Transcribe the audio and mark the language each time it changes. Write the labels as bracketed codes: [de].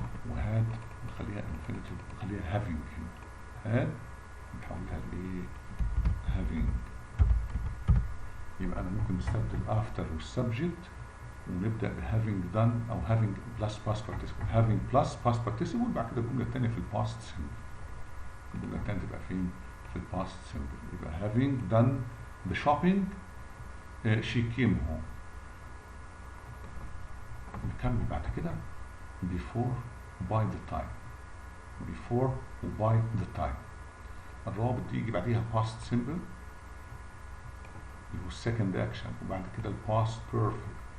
[ar] وهاد نخليها infinitive، نخليها having هنا. هاد نحولها لايه؟ having. يبقى انا ممكن نستبدل after والسبجكت ونبدا ب having done او having plus past participle. having plus past participle بعد كده الجمله الثانيه في الباست simple. الجمله الثانيه تبقى فين؟ في الباست simple. [en] يبقى having done the shopping she came home. [ar] نكمل بعد كده before by the time. before و by the time الروابط دي يجي بعديها past simple اللي هو second action، وبعد كده الباست perfect.